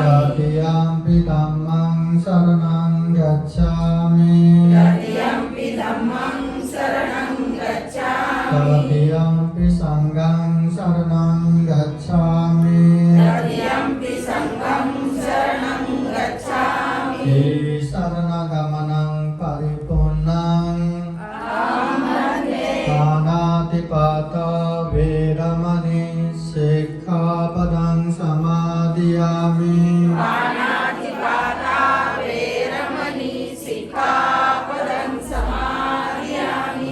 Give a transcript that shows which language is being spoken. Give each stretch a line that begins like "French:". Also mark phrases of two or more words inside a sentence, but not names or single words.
Pali: तृतीयम्पि धम्मं शरणं गच्छामि तृतीयम्पि धम्मं शरणं गच्छामि तृतीयम्पि संघं शरणं गच्छामि तृतीयम्पि संघं शरणं गच्छामि शरणगमनं परिपूर्णं पाणातिपाता वेरमणि शिक्षापदं समादयामि पाणातिपाता वेरमणि सिक्खापदं समादयामि